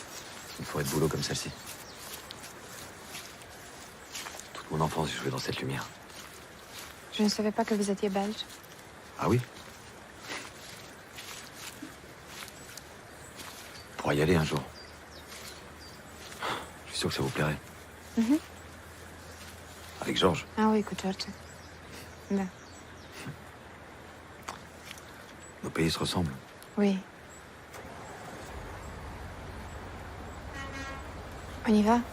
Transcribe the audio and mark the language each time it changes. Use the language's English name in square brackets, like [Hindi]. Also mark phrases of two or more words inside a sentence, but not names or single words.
[French] Une forêt de bouleaux comme celle-ci. Toute mon enfance, j'ai joué dans cette lumière. Je ne savais pas que vous étiez belge. Ah oui? On pourra y aller un jour. Je suis sûr que ça vous plairait. Mhm. Avec Georges. Ah oui, [Romanian] cu George. Da. [French] Nos pays se ressemblent. Oui. On y va?